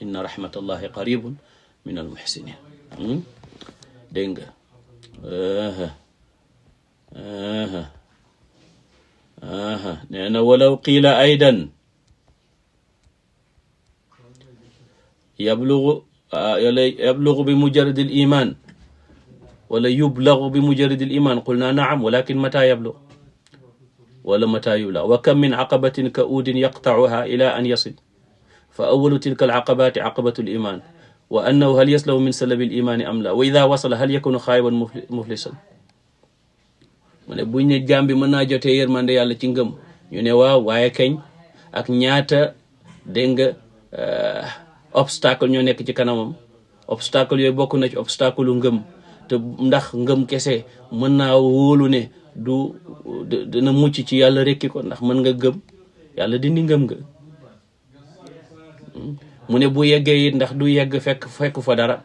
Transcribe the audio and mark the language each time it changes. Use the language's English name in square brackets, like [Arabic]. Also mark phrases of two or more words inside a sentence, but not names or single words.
[Wolof] dégg nga nee na [Arabic] ولو قيل أيضا يبلغ بمجرد الإيمان ولا يبلغ به مجرد الإيمان قلنا نعم ولكن متى يبلغ ولا متى يبلغ وكم من عقبة كؤود يقطعها إلى أن يصل فأول تلك العقبات عقبة الإيمان وأنه هل يسلم من سلب الإيمان أم لا وإذا وصل هل يكون خائبا مفلسا. [Wolof] mu ne buñ ne jaam bi mën naa jotee yërmande yàlla ci ngëm, ñu ne waaw, waaye kañ ak ñaata dégg nga obstacle ñoo nekk ci kanamam. obstacle yooyu bokk na ci obstacle lu ngëm te ndax ngëm kese mën naa wóolu ne dina mucc ci yàlla rekki ko ndax mën nga gëm yàlla dindi ngëm nga mu ne bu yeggee it ndax du yegg fekk fa dara.